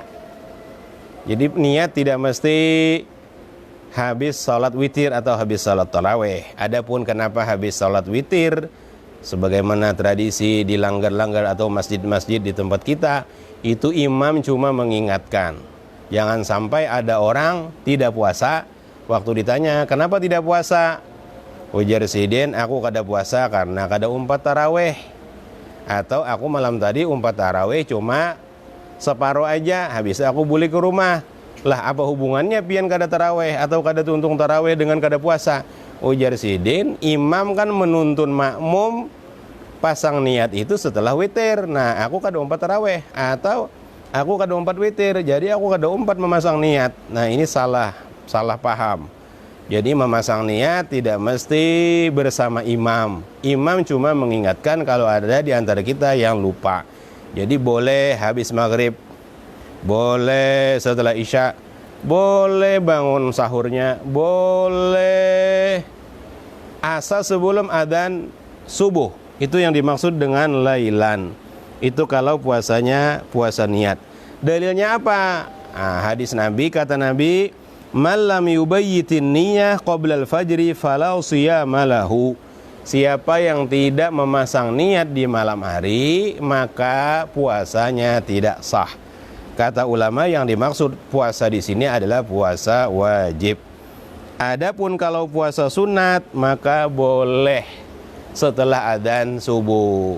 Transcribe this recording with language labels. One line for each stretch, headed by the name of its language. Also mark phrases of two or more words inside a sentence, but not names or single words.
Indonesian: Jadi niat tidak mesti habis salat witir atau habis salat tarawih. Adapun kenapa habis salat witir, sebagaimana tradisi di langgar-langgar atau masjid-masjid di tempat kita, itu imam cuma mengingatkan. Jangan sampai ada orang tidak puasa, waktu ditanya, kenapa tidak puasa?
Banjar: Ujar sidin, aku kada puasa karena kada umpat tarawih. Atau aku malam tadi umpat tarawih cuma separuh aja, habis aku balik ke rumah. Lah, apa hubungannya pian kada tarawih atau kada tuntung tarawih dengan kada puasa?
Indonesian: Ujar sidin, imam kan menuntun makmum pasang niat itu setelah witir.
Banjar: Nah, aku kada umpat taraweh atau aku kada umpat witir, jadi aku kada umpat memasang niat.
Indonesian: Nah, ini salah paham. Jadi memasang niat tidak mesti bersama imam. Imam cuma mengingatkan kalau ada di antara kita yang lupa. Jadi boleh habis maghrib, boleh setelah isya, boleh bangun sahurnya, boleh asa sebelum adzan subuh. Itu yang dimaksud dengan lailan. Itu kalau puasanya puasa niat. Dalilnya apa? Hadis Nabi, kata Nabi,
Arabic: "من لم يبيت النية قبل الفجر فلا صيام له."
Indonesian: Siapa yang tidak memasang niat di malam hari, maka puasanya tidak sah. Kata ulama, yang dimaksud puasa di sini adalah puasa wajib. Adapun kalau puasa sunat, maka boleh setelah adzan subuh.